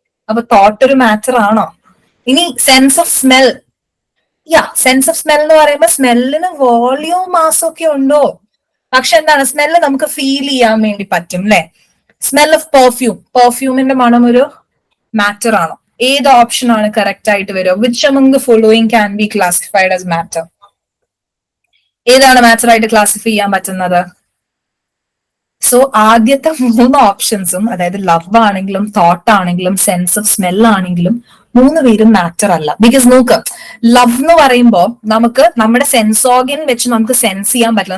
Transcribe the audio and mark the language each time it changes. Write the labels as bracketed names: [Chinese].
[Malayalam] അപ്പൊ തോട്ട് ഒരു മാറ്റർ ആണോ? ഇനി sense of smell. Sense of smell എന്ന് പറയുമ്പോൾ സ്മെല്ലിന് വോളിയം മാസം ഒക്കെ ഉണ്ടോ? പക്ഷെ എന്താണ്, സ്മെല്ല് നമുക്ക് ഫീൽ ചെയ്യാൻ വേണ്ടി പറ്റും അല്ലെ. സ്മെൽ ഓഫ് പെർഫ്യൂം, പെർഫ്യൂമിന്റെ മണം ഒരു മാറ്റർ ആണോ? ഏത് ഓപ്ഷൻ ആണ് കറക്റ്റ് ആയിട്ട് വരിക? [English] Which among the following can be classified as matter? [Malayalam] ഏതാണ് മാറ്റർ ആയിട്ട് ക്ലാസിഫൈ ചെയ്യാൻ പറ്റുന്നത്? സോ ആദ്യത്തെ മൂന്ന് ഓപ്ഷൻസും, അതായത് ലവ് ആണെങ്കിലും തോട്ട് ആണെങ്കിലും സെൻസ് ഓഫ് സ്മെൽ ആണെങ്കിലും, മൂന്ന് പേരും മാറ്റർ അല്ല. ബിക്കോസ് നോക്ക്, ലവ് എന്ന് പറയുമ്പോൾ നമുക്ക് നമ്മുടെ സെൻസ് ഓർഗൻ വെച്ച് നമുക്ക് സെൻസ് ചെയ്യാൻ പറ്റില്ല.